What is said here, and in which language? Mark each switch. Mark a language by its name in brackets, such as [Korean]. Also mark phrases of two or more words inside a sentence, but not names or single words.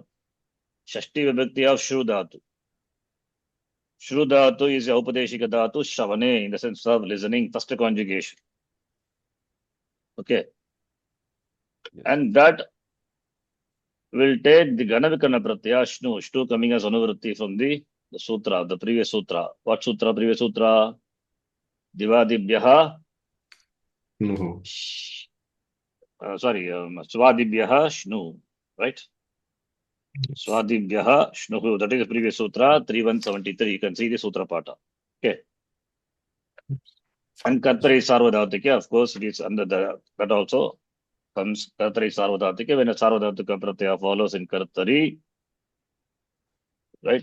[Sanskrit] Shashti Vibhakti [English] of [Sanskrit] Shru Dhatu. Shru Dhatu [English] is [Sanskrit] Upadeshika Dhatu, Shavane, [English] in the sense of listening, first conjugation. Okay. Yes. And that will take the [Sanskrit] Ganavikana Pratyaya Shnu, [English] Shnu coming as Anuvritti from the sutra, the previous sutra. What sutra, previous sutra? Divadibhyaha. No. [Sanskrit] Swadibhyaha Shnu, [English] right? [Sanskrit] Swadibhyaha Shnu, [English] that is the previous sutra, 3173. You can see the sutra pata. Okay. And [Sanskrit] Kartari Sarvadhatika, [English] of course, it is under that also comes [Sanskrit] Kartari Sarvadhatika. [English] When a [Sanskrit] Sarvadhatika Pratyaya [English] follows in Kartari, right?